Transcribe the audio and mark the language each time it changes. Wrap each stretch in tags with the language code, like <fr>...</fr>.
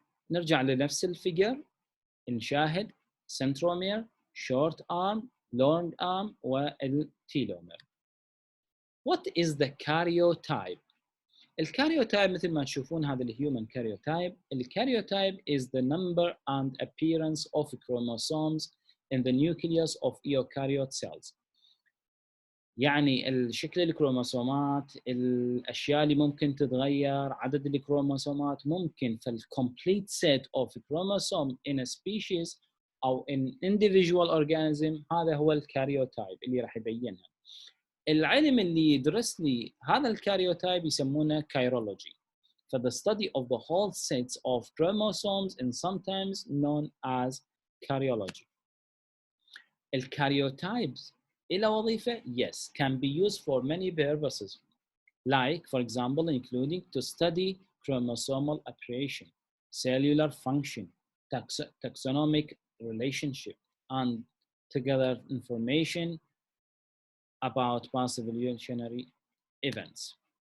<ar>نرجع لنفس الفيجر، نشاهد سنترومير، شورت ارم، لونج ارم والتيلومير.</ar> <en>What is the karyotype؟</en> <ar>الكاريوتايب مثل ما تشوفون هذا الهيومن كاريوتايب.</ar> <en>الكاريوتايب is the number and appearance of chromosomes in the nucleus of eukaryote cells.</en> <ar>يعني الشكل الكروموسومات، الأشياء اللي ممكن تتغير، عدد الكروموسومات ممكن في</ar> <en>complete set of chromosome in a species</en> <ar>أو</ar> <en>in individual organism.</en> <ar>هذا هو الكاريوتايب اللي راح يبينها. العلم اللي يدرس لي هذا الكاريوتايب يسمونه كايرولوجي.</ar> <en>For the study of the whole sets of chromosomes and sometimes known as karyology.</en> <ar>الكاريوتايبs إلى وظيفة؟</ar> <en>Yes, can be used for many purposes. Like, for example, including to study chromosomal operation, cellular function, taxonomic relationship, and to gather information about past evolutionary events.</en>